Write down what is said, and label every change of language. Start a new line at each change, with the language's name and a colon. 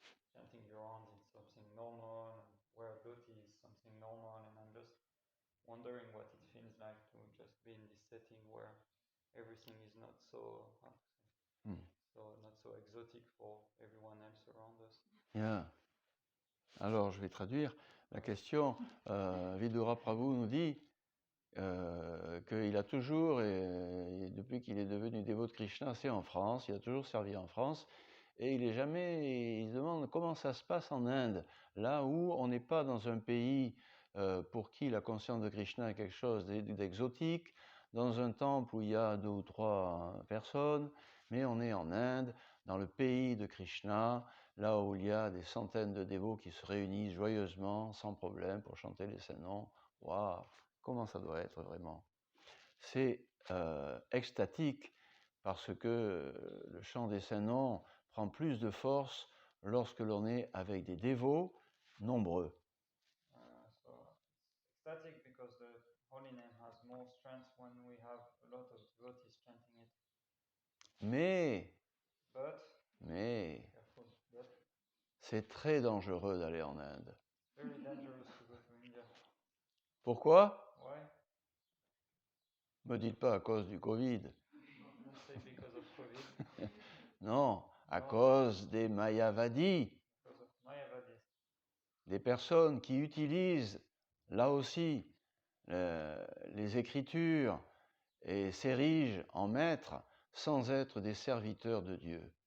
English: chanting around in something normal, and wear a dhoti is something normal, and I'm just wondering what it feels like to just be in this setting where everything is not so, how to say, so not so exotic for everyone else around us.
French: Bien. Alors, je vais traduire la question. Vidura Prabhu nous dit qu'il a toujours, et depuis qu'il est devenu dévot de Krishna, c'est en France, il a toujours servi en France, et il se demande comment ça se passe en Inde, là où on n'est pas dans un pays pour qui la conscience de Krishna est quelque chose d'exotique, dans un temple où il y a 2 ou 3 personnes, mais on est en Inde, dans le pays de Krishna, là où il y a des centaines de dévots qui se réunissent joyeusement, sans problème, pour chanter les saints noms. Waouh, comment ça doit être vraiment? C'est extatique, parce que le chant des saints noms prend plus de force lorsque l'on est avec des dévots nombreux.
English: So it's ecstatic because the holy name has more strength when we have a lot of devotees chanting it.
French: Mais
English: Careful, but
French: c'est très dangereux d'aller en Inde.
English: very dangerous to go to India.
French: Pourquoi?
English: Why?
French: Me dites pas à cause du Covid.
English: Don't say because of COVID,
French: Non, à Non. cause des Mayavadis,
English: because of Mayavadis.
French: des personnes qui utilisent là aussi les Écritures et s'érigent en maîtres sans être des serviteurs de Dieu.